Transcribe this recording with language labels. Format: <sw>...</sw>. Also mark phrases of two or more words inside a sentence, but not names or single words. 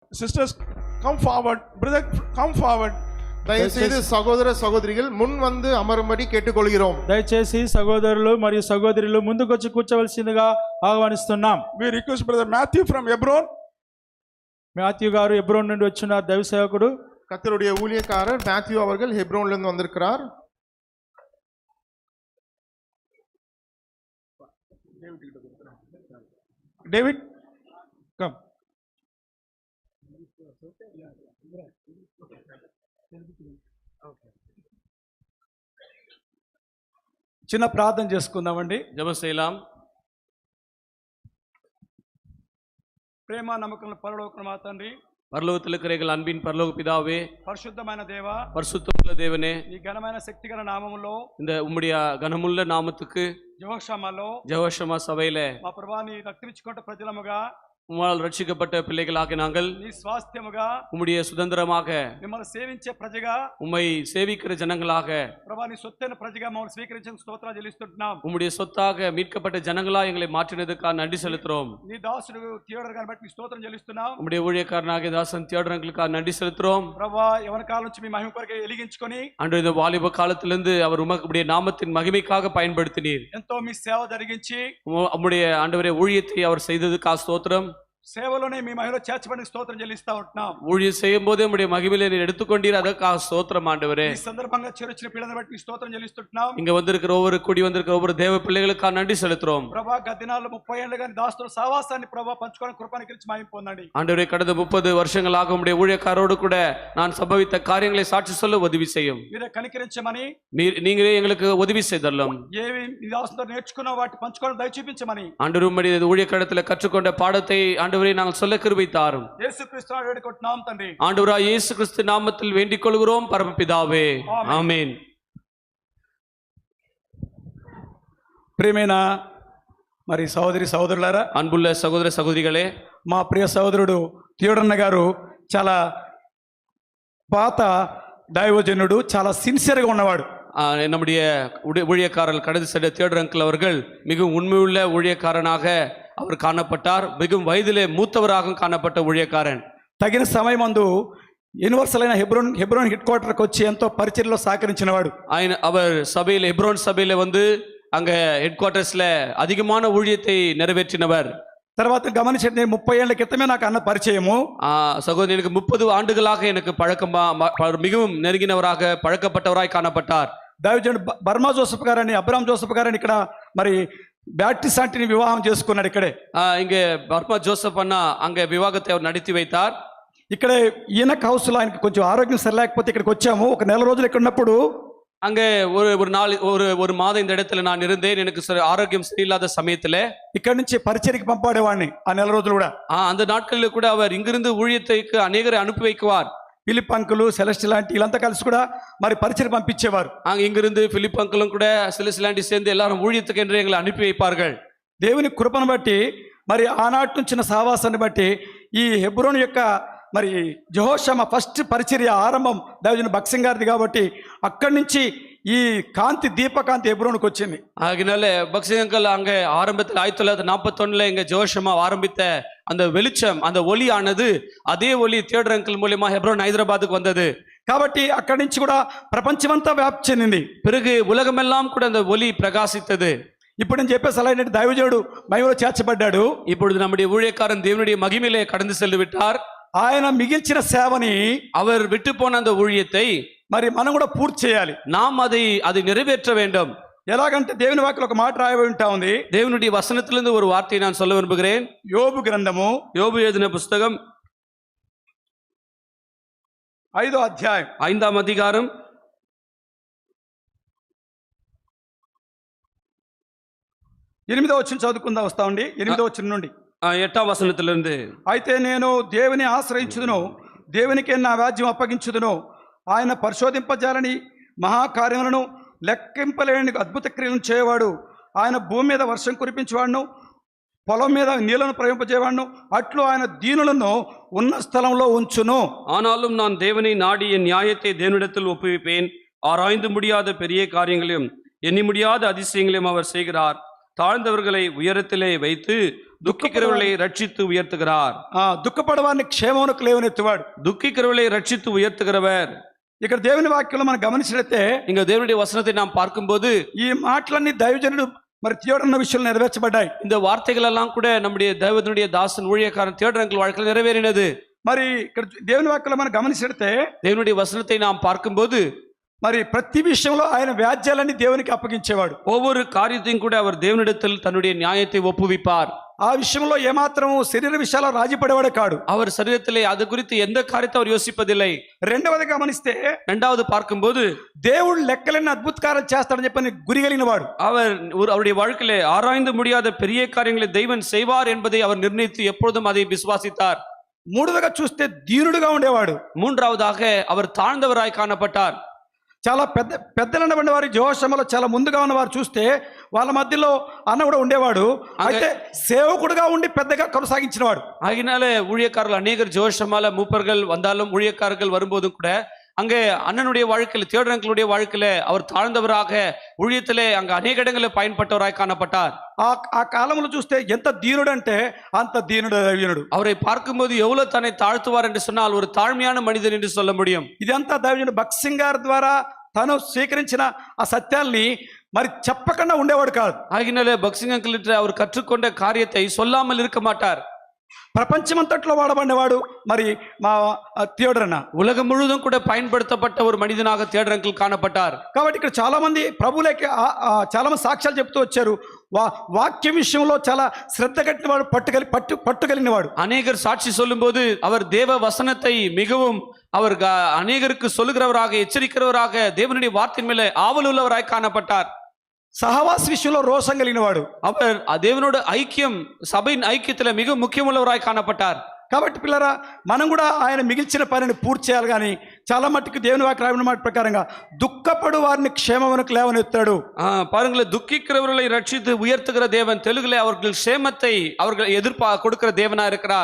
<en>sisters, come forward. Brother, come forward.</en> <ta>దయచేసి சகோதர சகோதரிகள் முன் வந்து அமரும்படி கேட்டுக்கொள்கிறோம்.</ta> <te>దయచేసి సహోదరులు మరియు సహోదరులు ముందుకు వచ్చి కూర్చోవలసిందిగా ఆహ్వానిస్తున్నాం.</te> <en>We request brother Matthew from Hebron.</en> <te>మాథ్యూ గారు హెబ్రోన్ నుండి వచ్చిన దైవ సేవకుడు.</te> <ta>கர்த்தருடைய ஊழியக்காரர் மேத்யூ அவர்கள் ஹெப்ரோன்ல இருந்து வந்திருக்கிறார்.</ta> <en>David, come.</en> <te>చిన్న ప్రార్థన చేసుకుందామండి.</te> <ta>ஜெபம் செய்யலாம்.</ta> <te>ప్రేమ నమ్మకం పరలోకం మా తండ్రి,</te> <ta>பரலோகத்தில் இருக்கிற எங்கள் அன்பின் பரலோக பிதாவே,</ta> <te>పరిశుద్ధమైన దేవ,</te> <ta>பரிசுத்தமுள்ள தேவனே,</ta> <te>ఈ ఘనమైన శక్తిగల నామములో</te> <ta>இந்த உம்முடைய கனமுள்ள நாமத்துக்கு</ta> <te>జోషమలో</te> <ta>ஜெகோஷமா சபையில</ta> <te>మా ప్రభువాని రక్షించుకుంటే ప్రజలముగా</te> <ta>உம்மால் ரட்சிக்கப்பட்ட பிள்ளைகளாக நாங்கள்</ta> <te>నీ స్వాస్థ్యముగా</te> <ta>உம்முடைய சுதந்திரமாக</ta> <te>మిమ్మల్ని సేవించే ప్రజగా,</te> <ta>உம்மை சேவிக்கிற ஜனங்களாக,</ta> <te>ప్రభువాని సొత్తైన ప్రజగా మమ్మల్ని స్వీకరించిన స్తోత్రాలు చెల్లిస్తున్నాం.</te> <ta>உம்முடைய சொத்தாக மீட்கப்பட்ட ஜனங்களா எங்களை மாற்றினதுக்காக நன்றி செலுத்துறோம்.</ta> <te>నీ దాసుడు థియోడర్ గారిని బట్టి స్తోత్రం చెల్లిస్తున్నాం.</te> <ta>உம்முடைய ஊழியக்காரனாகிய தாசன் தியோடரங்களுக்காக நன்றி செலுத்துறோம்.</ta> <te>ప్రభువా, యవన కాలం నుంచి మీ మహిమ కొరకు వెలిగించుకొని</te> <ta>அன்று இந்த வாலிப காலத்திலிருந்து அவர் உம்முடைய நாமத்தின் மகிமைக்காக பயன்படுத்தினீர்.</ta> <te>ఎంతో మీ సేవ జరిగించి</te> <ta>உம்முடைய ஆண்டவரே ஊழியத்தை அவர் செய்ததுக்காக ஸ்தோத்திரம்.</ta> <te>సేవలోనే మీ మహిమలో చేర్చబడి స్తోత్రం చెల్లిస్తా ఉంటున్నాం.</te> <ta>ஊழியம் செய்யும் போதே உம்முடைய மகிமையிலே நீர் எடுத்துக்கொண்டீர், அதற்காக ஸ்தோத்திரம் ஆண்டவரே.</ta> <te>ఈ సందర్భంగా చేర్చిన పిల్లలను బట్టి మీ స్తోత్రం చెల్లిస్తున్నాం.</te> <ta>இங்க வந்திருக்கிற ஒவ்வொரு கூடி வந்திருக்கிற ஒவ்வொரு தேவ பிள்ளைகளுக்காக நன்றி செலுத்துறோம்.</ta> <te>ప్రభా, గత దినాల్లో 30 ఏళ్ళు గాని దాస్తుల సహవాసాన్ని ప్రభా పంచుకోవడానికి కృపను ఇచ్చి మహిమ పొందండి.</te> <ta>ஆண்டவரே, கடந்த 30 வருஷங்களாக உம்முடைய ஊழியக்காரோடு கூட நான் சம்பவித்த காரியங்களை சாட்சி சொல்ல உதவி செய்யும்.</ta> <te>మీరే కనికరించమని,</te> <ta>நீங்களே எங்களுக்கு உதவி செய்தரலாம்.</ta> <te>ఏవి మీ దాసులతో నేర్చుకున్న వాటి పంచుకోవడం దయ చూపించమని</te> <ta>ஆண்டவரே, உம்முடைய ஊழியக்காரத்தில் கற்றுக்கொண்ட பாடத்தை ஆண்டவரே நாங்கள் சொல்ல கிருபை தாரும்.</ta> <te>యేసుక్రీస్తు నామములో వేడుకుంటున్నాం తండ్రి.</te> <ta>ஆண்டவராய் இயேசு கிறிஸ்து நாமத்தில் வேண்டிக் கொள்கிறோம் பரமபிதாவே, ஆமென்.</ta> <te>ప్రియమైన మరి సహోదరి సహోదరులారా,</te> <ta>அன்புள்ள சகோதர சகோதரிகளே,</ta> <te>మా ప్రియ సహోదరుడు థియోడర్న గారు చాలా పాత దైవజనుడు, చాలా సిన్సియర్గా ఉన్నవాడు.</te> <ta>நம்முடைய ஊழியக்காரர் கடந்து சென்ற தியோடர் அங்கிள் அவர்கள் மிகவும் உண்மையுள்ள ஊழியக்காரனாக அவர் காணப்பட்டார். மிகவும் வயதிலே மூத்தவராகவும் காணப்பட்ட ஊழியக்காரன்.</ta> <te>తగిన సమయం మందు యూనివర్సల్ అయిన హెబ్రోన్</te> <en>head quarter</en> <te>వచ్చి ఎంతో పరిచర్యలో సహకరించినవాడు.</te> <ta>அவர் சபையில் ஹெப்ரோன் சபையில வந்து அங்க</ta> <en>head quarters</en> <ta>அதிகமான ஊழியத்தை நிறைவேற்றினவர்.</ta> <te>తర్వాత గమనించండి, 30 ఏళ్ల క్రితమే నాకు అన్న పరిచయము.</te> <ta>சகோதரி, எனக்கு 30 ஆண்டுகளாக எனக்கு மிகவும் நெருங்கினவராக பழக்கப்பட்டவராய் காணப்பட்டார்.</ta> <te>దైవజనుడు బర్మా జోసెఫ్ గారని, అబ్రామ్ జోసెఫ్ గారని ఇక్కడ మరి బ్యాప్టిస్ట్ ఆంటీని వివాహం చేసుకున్నాడు. ఇక్కడే</te> <ta>இங்கே பர்மா ஜோசப் அண்ணா அங்க விவாகத்தை அவர் நடத்தி வைத்தார்.</ta> <te>ఇక్కడే ఈయనక్ హౌస్లో ఆయనకి కొంచెం ఆరోగ్యం సరిలేకపోతే ఇక్కడికి వచ్చాము. ఒక నెల రోజులు ఇక్కడ ఉన్నప్పుడు</te> <ta>அங்கே ஒரு நாள் ஒரு மாதம் இந்த இடத்துல நான் இருந்தேன். எனக்கு ஆரோக்கியம் சரியில்லாத சமயத்துல</ta> <te>ఇక్కడి నుంచి పరిచర్యకి పంపాడేవాడిని. ఆ నెల రోజులు కూడా</te> <ta>அந்த நாட்களில் கூட அவர் இங்கிருந்து ஊழியத்தைக்கு அநேகரை அனுப்பி வைக்குவார்.</ta> <te>పిలిప్ అంకులు, సెలెస్టియల్ ఆంటీ వీళ్ళంతా కలిసి కూడా మరి పరిచర్య పంపించేవారు.</te> <ta>இங்கிருந்து பிலிப் அங்கிளும் கூட செலஸ்டியல் ஆண்டி சேர்ந்து எல்லாரும் ஊழியத்துக்கு என்று எங்களை அனுப்பி வைப்பார்கள்.</ta> <te>దేవుని కృపను బట్టి మరి ఆనాటి నుంచి సహవాసాన్ని బట్టి ఈ హెబ్రోన్ యొక్క మరి జెహోషమ ఫస్ట్ పరిచర్య ఆరంభం దైవజనుడు బక్సింగ్ గారిది కాబట్టి అక్కడి నుంచి ఈ కాంతి దీపకాంతి హెబ్రోన్కి వచ్చింది.</te> <ta>அதனால பக்சிங் அங்கிள் அங்க ஆரம்பத்தில் 1941 இங்க ஜோஷமா ஆரம்பித்த அந்த வெளிச்சம், அந்த ஒளியானது அதே ஒளி தியோடர் அங்கிள் மூலமா ஹெப்ரோன் ஹைதராபாத்துக்கு வந்தது.</ta> <te>కాబట్టి అక్కడి నుంచి కూడా ప్రపంచమంతా వ్యాప్తి చెందింది.</te> <ta>பிறகு உலகமெல்லாம் கூட அந்த ஒளி பிரகாசித்தது.</ta> <te>ఇప్పుడు నేను చెప్పే సలహా ఏంటంటే, దైవజనుడు మహిమలో చేర్చబడ్డాడు.</te> <ta>இப்பொழுது நம்முடைய ஊழியக்காரன் தேவனுடைய மகிமையிலே கடந்து சென்று விட்டார்.</ta> <te>ఆయన మిగిల్చిన సేవని,</te> <ta>அவர் விட்டு போன அந்த ஊழியத்தை</ta> <te>మరి మనం కూడా పూర్తి చేయాలి.</te> <ta>நாம் அதை நிறைவேற்ற வேண்டும்.</ta> <te>ఎలాగంటే దేవుని వాక్యంలో ఒక మాట రాయబడి ఉంటా ఉంది.</te> <ta>தேவனுடைய வசனத்திலிருந்து ஒரு வார்த்தையை நான் சொல்ல விரும்புகிறேன்.</ta> <te>యోబు గ్రంథము,</te> <ta>யோபு எழுதின புஸ்தகம்</ta> <te>5వ అధ్యాయం</te> <ta>5ஆம் அதிகாரம்</ta> <te>8వ వచనం చదువుకుందాం. వస్తామండి 8వ వచనం నుండి</te> <ta>8ஆம் வசனத்திலிருந்து.</ta> <te>అయితే నేను దేవుని ఆశ్రయించుదును, దేవునికే నా వ్యాజ్యం అప్పగించుదును. ఆయన పరిశోధింపజాలని మహాకార్యములను లెక్కింపలేని అద్భుత క్రియలను చేయవాడు. ఆయన భూమి మీద వర్షం కురిపించేవాడును, పొలం మీద నీళ్లను ప్రవహింపజేవాడును. అట్లు ఆయన దీనులను ఉన్న స్థలంలో ఉంచును.</te> <ta>ஆனாலும் நான் தேவனை நாடி என் நியாயத்தை தேவனிடத்தில் ஒப்புவிப்பேன். ஆராய்ந்து முடியாத பெரிய காரியங்களையும் எண்ணி முடியாத அதிசயங்களையும் அவர் செய்கிறார். தாழ்ந்தவர்களை உயரத்திலே வைத்து துக்கிக்கிறவர்களை ரட்சித்து உயர்த்துகிறார்.</ta> <te>దుఃఖపడవారిని క్షేమమునకు లేవనెత్తువాడు.</te> <ta>துக்கிக்கிறவர்களை ரட்சித்து உயர்த்துகிறவர்.</ta> <te>ఇక్కడ దేవుని వాక్యంలో మనం గమనించినట్లయితే</te> <ta>இங்க தேவனுடைய வசனத்தை நாம் பார்க்கும்போது</ta> <te>ఈ మాటలన్నీ దైవజనుడు మరి థియోడన్న విషయంలో నెరవేర్చబడ్డాయి.</te> <ta>இந்த வார்த்தைகள் எல்லாம் கூட நம்முடைய தேவனுடைய தாசன் ஊழியக்காரன் தியோடரங்கள் வாழ்க்கையில் நிறைவேறினது.</ta> <te>మరి ఇక్కడ దేవుని వాక్యంలో మనం గమనించినట్లయితే</te> <ta>தேவனுடைய வசனத்தை நாம் பார்க்கும்போது</ta> <te>మరి ప్రతి విషయంలో ఆయన వ్యాజ్యాలన్నీ దేవునికి అప్పగించేవాడు.</te> <ta>ஒவ்வொரு காரியத்தையும் கூட அவர் தேவனிடத்தில் தன்னுடைய நியாயத்தை ஒப்புவிப்பார்.</ta> <te>ఆ విషయంలో ఏమాత్రం శరీర విషయాల్లో రాజీ పడేవాడు కాడు.</te> <ta>அவர் சரீரத்திலே அது குறித்து எந்த காரியத்தை அவர் யோசிப்பதில்லை.</ta> <te>రెండవది గమనిస్తే</te> <ta>இரண்டாவது பார்க்கும்போது</ta> <te>దేవుడు లెక్కలేని అద్భుత కార్యాలు చేస్తాడని చెప్పని గురి కలిగిన వాడు.</te> <ta>அவர் அவருடைய வாழ்க்கையிலே ஆராய்ந்து முடியாத பெரிய காரியங்களை தெய்வன் செய்வார் என்பதை அவர் நிர்ணயித்து எப்பொழுதும் அதை விசுவாசித்தார்.</ta> <te>మూడవదిగా చూస్తే దీనుడుగా ఉండేవాడు.</te> <ta>மூன்றாவதாக அவர் தாழ்ந்தவராய் காணப்பட்டார்.</ta> <te>చాలా పెద్దలైన వారి జోషములో చాలా ముందుగా ఉన్నవారు చూస్తే వాళ్ళ మధ్యలో అన్న కూడా ఉండేవాడు. అయితే సేవకుడుగా ఉండి పెద్దగా కొనసాగించినవాడు.</te> <ta>ஆகினாலே ஊழியக்காரர்கள் அநேகர் ஜோஷமால மூப்பர்கள் வந்தாலும் ஊழியக்காரர்கள் வரும்போதும் கூட அங்கே அண்ணனுடைய வாழ்க்கையில் தியோடரங்களுடைய வாழ்க்கையில அவர் தாழ்ந்தவராக ஊழியத்திலே அங்க அநேக இடங்களில் பயன்பட்டவராய் காணப்பட்டார்.</ta> <te>ఆ కాలంలో చూస్తే ఎంత దీనుడు అంటే అంత దీనుడు దైవజనుడు.</te> <ta>அவரை பார்க்கும்போது எவ்வளவு தன்னை தாழ்த்துவார் என்று சொன்னால் ஒரு தாழ்மையான மனிதன் என்று சொல்ல முடியும்.</ta> <te>ఇదంతా దైవజనుడు భక్సింగ్ గారి ద్వారా తను స్వీకరించిన ఆ సత్యాల్ని మరి చెప్పకుండా ఉండేవాడు కాదు.</te> <ta>ஆகினாலே பக்சிங் அங்கிள் அவர் கற்றுக்கொண்ட காரியத்தை சொல்லாமல் இருக்க மாட்டார்.</ta> <te>ప్రపంచమంతట్లో వాడబడినవాడు మరి మా థియోడరన్న.</te> <ta>உலகம் முழுதும் கூட பயன்படுத்தப்பட்ட ஒரு மனிதனாக தியோடரங்கள் காணப்பட்டார்.</ta> <te>కాబట్టి ఇక్కడ చాలా మంది ప్రభువులకి చాలా మంది సాక్ష్యాలు చెప్తూ వచ్చారు. వాక్య విషయంలో చాలా శ్రద్ధ కట్టిన వాడు, పట్టుకలిగిన వాడు.</te> <ta>அநேகர் சாட்சி சொல்லும்போது அவர் தேவ வசனத்தை மிகவும் அவர் அநேகருக்கு சொல்லுகிறவராக எச்சரிக்கிறவராக தேவனுடைய வார்த்தையின் மேலே ஆவல் உள்ளவராய் காணப்பட்டார்.</ta> <te>సహవాస విషయంలో రోషం కలిగిన వాడు.</te> <ta>அவர் தேவனோட ஐக்கியம் சபையின் ஐக்கியத்துல மிக முக்கியமுள்ளவராய் காணப்பட்டார்.</ta> <te>కాబట్టి పిల్లరా మనం కూడా ఆయన మిగిల్చిన పనిని పూర్తి చేయాలి. కానీ చాలా మట్టుకు దేవుని వాక్యం రాయబడిన మాట ప్రకారంగా దుఃఖపడు వారిని క్షేమమునకు లేవనెత్తాడు.</te> <ta>பாருங்களேன், துக்கிக்கிறவர்களை ரட்சித்து உயர்த்துகிற தேவன் தெலுங்குல அவர்கள் க்ஷேமத்தை அவர்கள் கொடுக்கிற தேவனா இருக்கிறார்.</ta>